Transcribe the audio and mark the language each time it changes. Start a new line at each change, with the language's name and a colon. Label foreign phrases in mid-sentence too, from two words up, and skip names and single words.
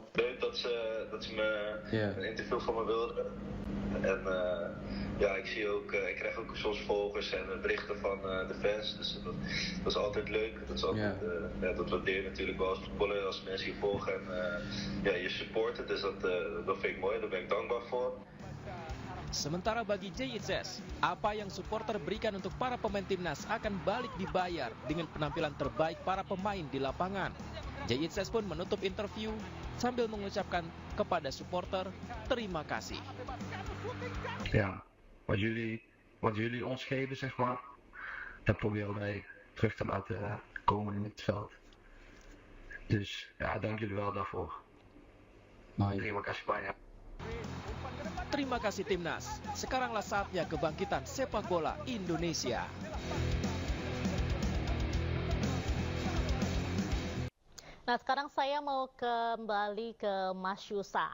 Dutch: Leuk dat ze me een interview van me wilden. En ik zie ook, ik krijg ook soms volgers en berichten van de fans. Dus dat is altijd leuk. Dat is altijd, dat waardeer je natuurlijk wel als voetballer, als mensen je volgen en je supporten. Dus dat vind ik mooi, daar ben ik dankbaar voor.
Indonesian: Sementara bagi JITS, apa yang supporter berikan untuk para pemain timnas akan balik dibayar dengan penampilan terbaik para pemain di lapangan. JITS pun menutup interview sambil mengucapkan kepada supporter terima kasih.
Dutch: Ja, wat jullie ons geven, zeg maar, dat proberen wij terug te laten komen in het veld. Dus ja, dank jullie wel daarvoor.
Indonesian: Terima kasih banyak. Terima kasih timnas. Sekaranglah saatnya kebangkitan sepak bola Indonesia. Nah, sekarang saya mau kembali ke Mas Yusa.